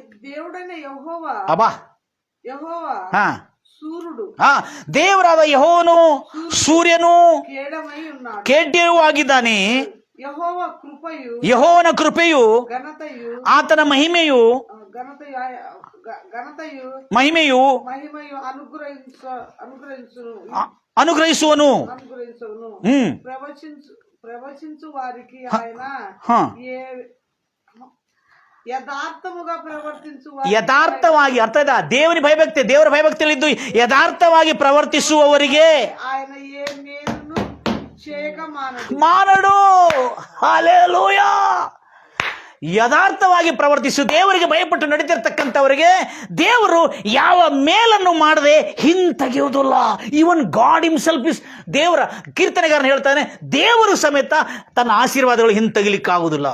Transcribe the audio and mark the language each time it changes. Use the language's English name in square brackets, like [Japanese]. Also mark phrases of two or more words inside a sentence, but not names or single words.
[Kannada] ಅಬ್ಬಾ, ಹಾ, ದೇವರಾದ ಯೆಹೋವನು ಸೂರ್ಯನು ಕೇಡ್ಯೂ ಆಗಿದ್ದಾನೆ. ಯೆಹೋವನ ಕೃಪೆಯು ಆತನ ಮಹಿಮೆಯು ಅನುಗ್ರಹಿಸುವನು. [Telugu] ప్రవచించు వారికి ఆయన [Kannada] ಯಥಾರ್ಥವಾಗಿ, ಅರ್ಥ ಇದೆ, ದೇವರ ಭಯಭಕ್ತಿಯಲ್ಲಿದ್ದು ಯಥಾರ್ಥವಾಗಿ ಪ್ರವರ್ತಿಸುವವರಿಗೆ [Telugu] ఆయన ఏ మేలును చేయక [Kannada] ಮಾನಡು. ಹಲ್ಲೆಲೂಯಾ. ಯಥಾರ್ಥವಾಗಿ ಪ್ರವರ್ತಿಸು, ದೇವರಿಗೆ ಭಯಪಟ್ಟು ನಡೀತಿರ್ತಕ್ಕಂಥವರಿಗೆ ದೇವರು ಯಾವ ಮೇಲನ್ನು ಮಾಡದೆ ಹಿಂತೆಗೆಯುವುದಿಲ್ಲ. [English] even God himself is, [Kannada] ದೇವರ ಕೀರ್ತನೆಗಾರನ ಹೇಳ್ತಾನೆ, ದೇವರು ಸಮೇತ ತನ್ನ ಆಶೀರ್ವಾದಗಳು ಹಿಂತೆಗಿಲಿಕ್ಕಾಗುವುದಿಲ್ಲ.